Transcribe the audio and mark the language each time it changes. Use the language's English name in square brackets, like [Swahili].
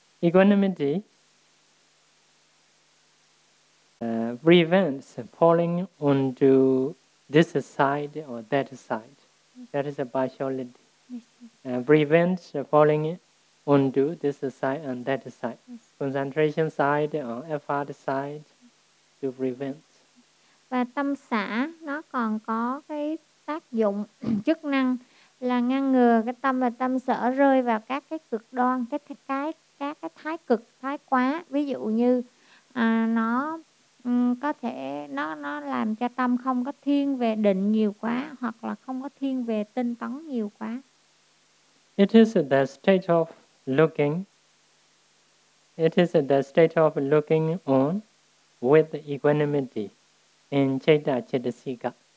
[English] Equanimity prevents falling onto this side or that side. That is a partiality. Prevents falling onto this side and that side. Concentration side or effort side to prevent. [Vietnamese] Và tâm xả nó còn có cái tác dụng chức năng là ngăn ngừa cái tâm và tâm sở rơi vào các cái cực đoan, các cái thái cực, thái quá. Ví dụ như nó có thể nó làm cho tâm không có thiên về định nhiều quá hoặc là không có thiên về tinh tấn nhiều quá. [English] It is the state of looking. It is the state of looking on with equanimity in Chaita Chittasika.